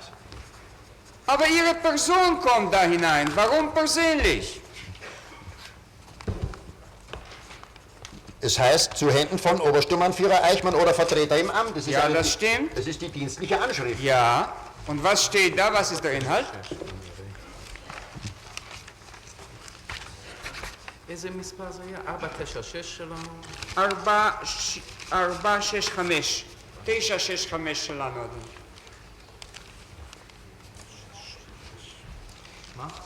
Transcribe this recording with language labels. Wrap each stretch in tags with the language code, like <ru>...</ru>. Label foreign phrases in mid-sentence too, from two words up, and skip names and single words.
<de>Aber Ihre Person kommt da hinein. Warum persönlich? Es heißt, zu Händen von Obersturmbannführer Eichmann oder Vertreter im Amt. Das ist Ja, das stimmt. Das ist die dienstliche Anschrift. Ja. Und was steht da? Was ist der Inhalt?</de> <he>איזה מספר זה היה? 496 שלנו? 465. 965 שלנו, אדוני. מה?</he>